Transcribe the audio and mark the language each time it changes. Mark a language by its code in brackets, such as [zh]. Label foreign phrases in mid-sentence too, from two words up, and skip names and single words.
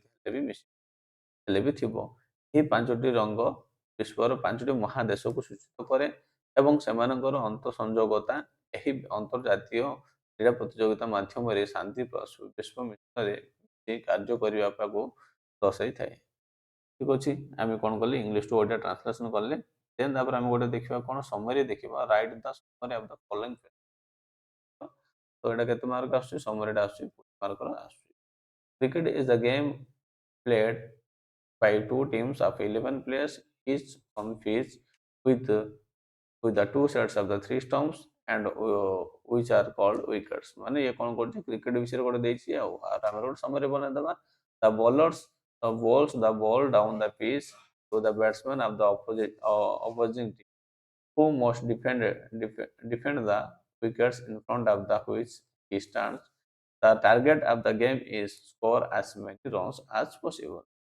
[or] ହେଲେ ବି ଥିବ ଏହି 5ଟି ରଙ୍ଗ ବିଶ୍ୱର 5ଟି ମହାଦେଶକୁ ସୂଚିତ କରେ ଏବଂ ସେମାନଙ୍କର ଅନ୍ତଃସଂଯୋଗତା ଏହି ଅନ୍ତର୍ଜାତୀୟ କ୍ରୀଡ଼ା ପ୍ରତିଯୋଗିତା ମାଧ୍ୟମରେ ଶାନ୍ତି ବିଶ୍ୱ ମିଶନରେ କାର୍ଯ୍ୟ କରିବାକୁ ଦର୍ଶାଇଥାଏ ଠିକ ଅଛି ଆମେ କ'ଣ କଲେ [en] English to Odia translation [or] କଲେ ଦେନ୍ ତାପରେ ଆମେ ଗୋଟେ ଦେଖିବା କ'ଣ ସମରି ଦେଖିବା [en] write the summary of the following [or] तो এটা କେତେ ମାର୍କ ଆସୁଛି ସମରୀଟା ଆସୁଛି 20 ମାର୍କର ଆସୁଛି [en] cricket is the game played by two teams of 11 players each on pitch with with the two sets of the three stumps and which are called wickets [or] ମାନେ ଇଏ କ'ଣ କରୁଛି କ୍ରିକେଟ ବିଷୟରେ ଗୋଟେ ଦେଇଛି ଆଉ ଆମେ ଗୋଟେ ସମରୀ ବନେଇଦେବା [en] the bowlers bowls the ball down the pitch to the batsman of the opposing team who must defend the wickets in front of the which he stands. The target of the game is score as many runs as possible.